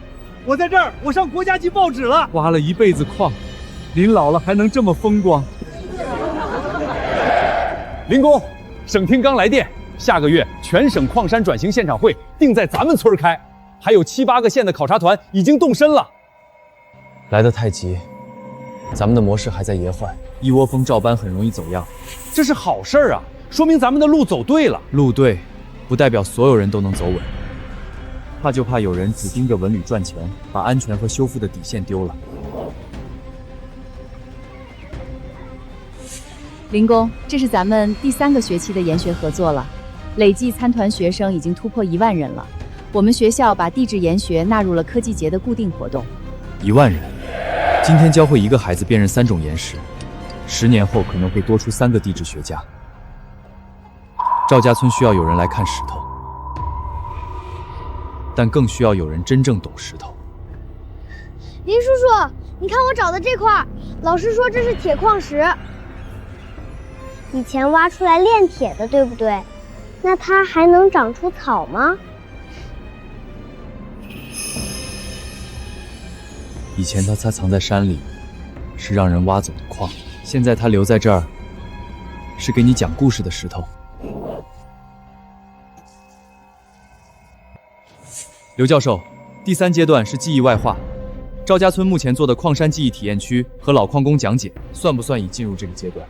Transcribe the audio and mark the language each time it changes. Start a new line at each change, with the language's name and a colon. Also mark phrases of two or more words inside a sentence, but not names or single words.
Chinese: 我在這兒，我上國家級報紙了。挖了一輩子礦，臨老了還能這麼風光。林公，省厅剛來電，下個月全省礦山轉型現場會定在咱們村開，還有7、8個縣的考察團已經動身了。來得太急，咱們的模式還在野緩，一窩蜂照搬很容易走樣。这是好事啊，說明咱們的路走對了。路對，不代表所有人都能走穩。怕就怕有人只盯着文旅賺錢，把安全和修復的底線丟了。林工，這是咱們第3個學期的研學合作了，累計參團學生已經突破1萬人了。我們學校把地質研學納入了科技節的固定活動。 1萬人，今天教會1個孩子辨認3種岩石，10年後可能會多出3個地質學家。趙家村需要有人來看石頭，但更需要有人真正懂石头。林叔叔，你看我找的这块，老師說這是鐵礦石，以前挖出來煉鐵的，對不對？那它還能長出草嗎？以前它藏在山裡，是讓人挖走的礦，現在它留在這兒，是給你講故事的石頭。劉教授，第3階段是記憶外化。趙家村目前做的礦山記憶體驗區和老礦工講解，算不算已進入這個階段？